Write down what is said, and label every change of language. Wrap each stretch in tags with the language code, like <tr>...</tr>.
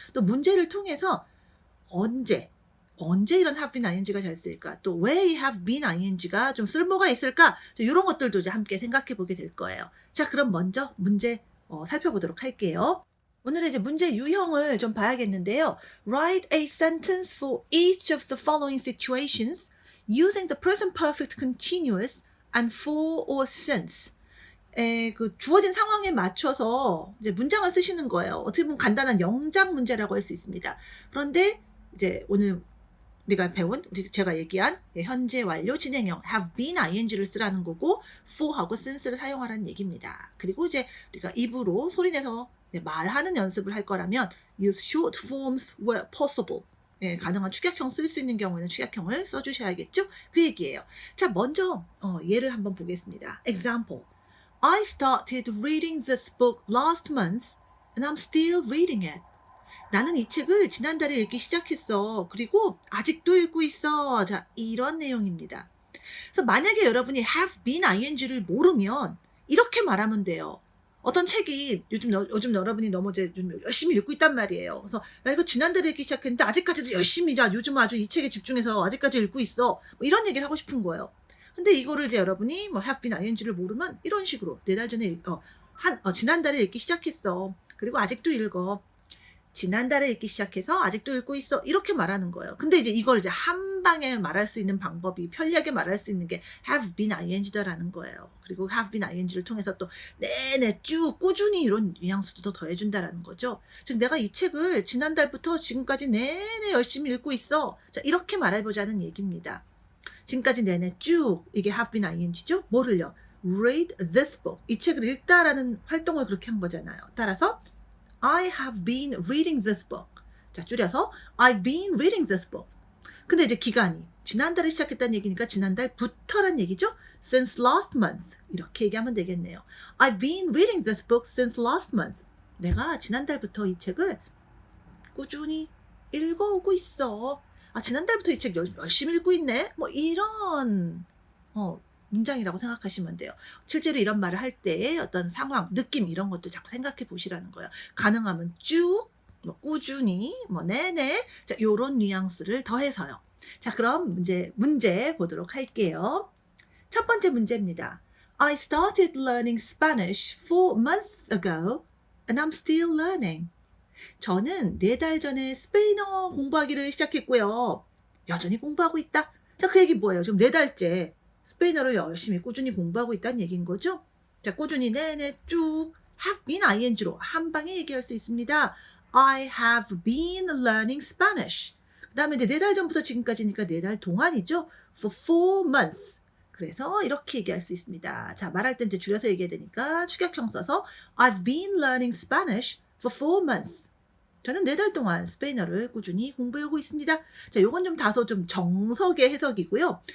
<ko>또 문제를 통해서 언제 이런 have been ing가 잘 쓸까? 또 왜 이 have been ing가 좀 쓸모가 있을까? 이런 것들도 이제 함께 생각해 보게 될 거예요. 자, 그럼 먼저 문제 살펴보도록 할게요. 오늘의 이제 문제 유형을 좀 봐야겠는데요.</ko> <en>Write a sentence for each of the following situations using the present perfect continuous and for or since.</en> <ko>그 주어진 상황에 맞춰서 이제 문장을 쓰시는 거예요. 어떻게 보면 간단한 영작 문제라고 할 수 있습니다. 그런데 이제 오늘 우리가 배운 제가 얘기한 현재 완료 진행형 have been ing를 쓰라는 거고 for하고 since를 사용하라는 얘기입니다. 그리고 이제 우리가 입으로 소리내서 말하는 연습을 할 거라면</ko> <en>use short forms where possible.</en> <ko>가능한 축약형 쓸 수 있는 경우에는 축약형을 써주셔야겠죠? 그 얘기예요. 자, 먼저 예를 한번 보겠습니다.</ko> <en>Example. I started reading this book last month and I'm still reading it.</en> <ko>나는 이 책을 지난달에 읽기 시작했어. 그리고 아직도 읽고 있어. 자, 이런 내용입니다. 그래서 만약에 여러분이 have been ing를 모르면 이렇게 말하면 돼요. 어떤 책이 요즘 여러분이 너무 좀 열심히 읽고 있단 말이에요. 그래서 나 이거 지난달에 읽기 시작했는데 아직까지도 열심히 요즘 아주 이 책에 집중해서 아직까지 읽고 있어. 뭐 이런 얘기를 하고 싶은 거예요. 근데 이거를 이제 여러분이 뭐 have been ing를 모르면 이런 식으로 4달 전에 지난달에 읽기 시작했어. 그리고 아직도 읽어. 지난달에 읽기 시작해서 아직도 읽고 있어. 이렇게 말하는 거예요. 근데 이제 이걸 이제 한 방에 말할 수 있는 방법이 편리하게 말할 수 있는 게 have been ing다라는 거예요. 그리고 have been ing를 통해서 또 내내 쭉 꾸준히 이런 뉘앙스도 더 더해준다라는 거죠. 즉 내가 이 책을 지난달부터 지금까지 내내 열심히 읽고 있어. 자, 이렇게 말해보자는 얘기입니다. 지금까지 내내 쭉 이게 have been ing죠. 뭐를요?</ko> <en>read this book.</en> <ko>이 책을 읽다라는 활동을 그렇게 한 거잖아요. 따라서</ko> <en>I have been reading this book.</en> <ko>자, 줄여서</ko> <en>I've been reading this book.</en> <ko>근데 이제 기간이 지난달에 시작했다는 얘기니까 지난달부터란 얘기죠.</ko> <en>Since last month.</en> <ko>이렇게 얘기하면 되겠네요.</ko> <en>I've been reading this book since last month.</en> <ko>내가 지난달부터 이 책을 꾸준히 읽어오고 있어. 아, 지난달부터 이 책 열심히 읽고 있네. 뭐 이런 문장이라고 생각하시면 돼요. 실제로 이런 말을 할 때 어떤 상황, 느낌 이런 것도 자꾸 생각해 보시라는 거예요. 가능하면 쭉, 뭐 꾸준히, 뭐 내내, 자, 요런 뉘앙스를 더해서요. 자, 그럼 문제 보도록 할게요. 첫 번째 문제입니다.</ko> <en>I started learning Spanish 4 months ago and I'm still learning.</en> <ko>저는 4달 전에 스페인어 공부하기를 시작했고요. 여전히 공부하고 있다. 자, 그 얘기 뭐예요? 지금 4달째 스페인어를 열심히 꾸준히 공부하고 있다는 얘기인 거죠? 자, 꾸준히 내내 쭉 have been ing로 한 방에 얘기할 수 있습니다.</ko> <en>I have been learning Spanish.</en> <ko>그 다음에 이제 4달 전부터 지금까지니까 4달 동안이죠.</ko> <en>For 4 months.</en> <ko>그래서 이렇게 얘기할 수 있습니다. 자, 말할 때 이제 줄여서 얘기해야 되니까 축약형 써서</ko> <en>I've been learning Spanish for 4 months.</en> <ko>저는 4달 동안 스페인어를 꾸준히 공부해오고 있습니다. 자, 요건 좀 다소 좀 정석의 해석이고요.</ko>